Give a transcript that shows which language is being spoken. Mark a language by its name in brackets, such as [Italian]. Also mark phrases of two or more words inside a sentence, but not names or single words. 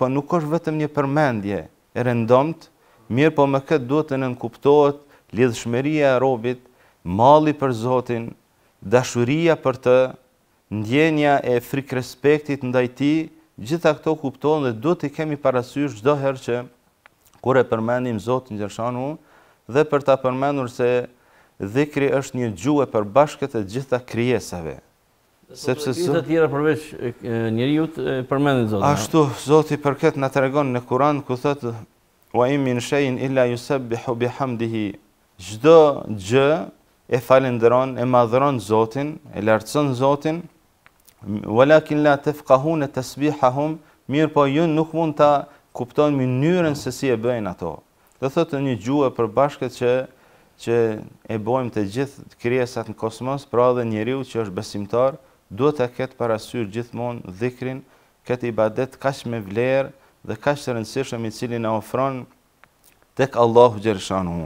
[Albanian] nuk është vetëm një përmendje e rëndomt, mirë po me këtë duhet të nënkuptohet lidhshmëria e robit, malli për Zotin, dashuria për të, ndjenja e frikë respektit ndaj tij, gjitha këto kuptohen dhe duhet të kemi parasysh çdo herë që kur e përmendim Zotin xhaleshanu, dhe për ta përmendur se dhikri është një gjuhë e përbashkët e gjitha krijesave. Sepse të tjera përveç njeriu përmendin Zotin. Ashtu Zoti për këtë na tregon në Kur'an ku thotë [Arabic] وإن من شيء إلا يسبح بحمده. [Albanian] Çdo gjë e falenderon, e madhron Zotin, e lartëson Zotin, [Arabic] ولكن لا تفقهون تسبيحهم, [Albanian] mirë po ju nuk mund ta kuptoni mënyrën se si e bëjnë ato. Do thotë një gjuhë e përbashkët që e bojmë të gjithë krijesat në kosmos, pra edhe njeriu që është besimtar, duhet të ketë parasysh gjithmonë dhikrin, këtë ibadet kaq me vlerë dhe kaq të rëndësishëm i cili na ofron tek Allahu xhaleshanuhu.